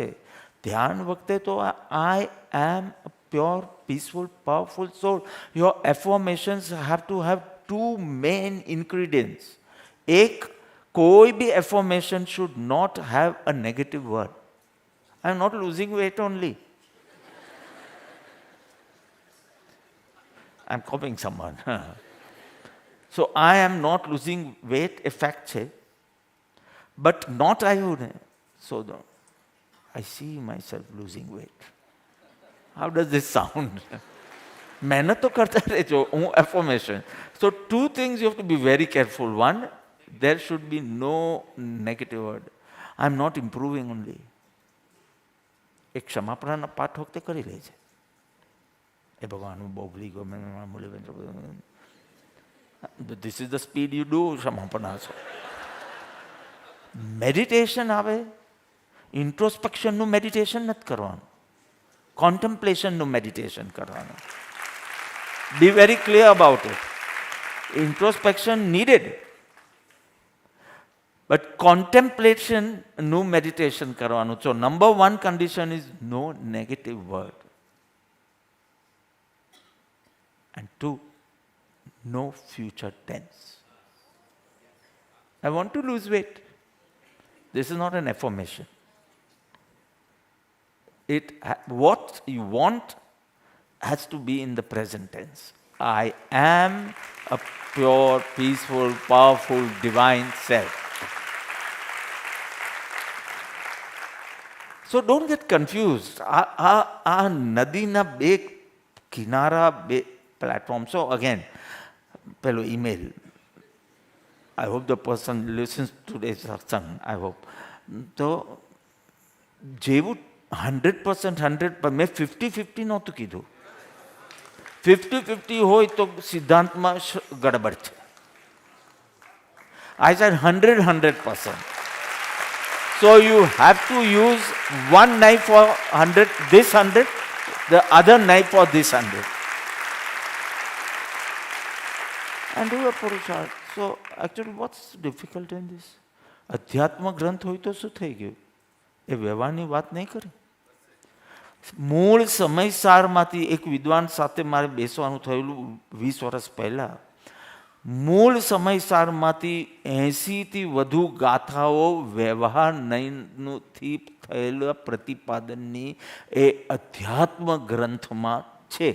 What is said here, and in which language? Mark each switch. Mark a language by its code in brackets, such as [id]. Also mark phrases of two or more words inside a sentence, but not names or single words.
[gu] ધ્યાન વખતે તો [en] I am a pure peaceful powerful soul. Your affirmations have to have two main ingredients. [gu] એક, કોઈ બી [en] affirmation should not have a negative word. I am not losing weight only. I'm copying someone. So I am not losing weight, a fact છે. But not I would. So I see myself losing weight. How does this sound? [gu] મહેનત તો કરતા રહેજો. હું affirmation. [en] So two things you have to be very careful. One, there should be no negative word. I'm not improving only. [gu] એક ક્ષમાપણાના પાઠ વખતે કરી લે છે. એ ભગવાન હું બહુ ભૂલી ગયો, [en] this is the speed you do [gu] ક્ષમાપણા છો. મેડિટેશન આવે, ઇન્ટ્રોસ્પેક્શનનું મેડિટેશન નથી કરવાનું, કોન્ટેમ્પ્લેશનનું મેડિટેશન કરવાનું. [en] Be very clear about it. Introspection needed, but [gu] કોન્ટેમ્પ્લેશનનું મેડિટેશન કરવાનું. [en] So number 1 condition is no negative word. And 2, no future tense. I want to lose weight. This is not an affirmation. What you want has to be in the present tense. I am a pure, peaceful, powerful, divine self. So don't get confused. [gu] નદીના બે કિનારા, બે platform. [en] So again, fellow email. I hope the person listens to today's satsang. I hope. So, [gu] જેવું 100% 100, મેં 50-50 નહોતું કીધું. 50-50 હોય તો સિદ્ધાંતમાં ગડબડ છે. [en] I said 100%. So you have to use one knife for 100, this 100, the other knife for this 100. And do a purusharth. So actually what's difficult in this? [gu] અધ્યાત્મ ગ્રંથ હોય તો શું થઈ ગયું? એ વ્યવહારની વાત નહીં કરી. મૂળ સમયસારમાંથી એક વિદ્વાન સાથે મારે બેસવાનું થયેલું 20 વર્ષ પહેલાં. મૂળ સમયસારમાંથી 80થી વધુ ગાથાઓ વ્યવહાર નયનથી થયેલા પ્રતિપાદનની એ અધ્યાત્મ ગ્રંથમાં છે.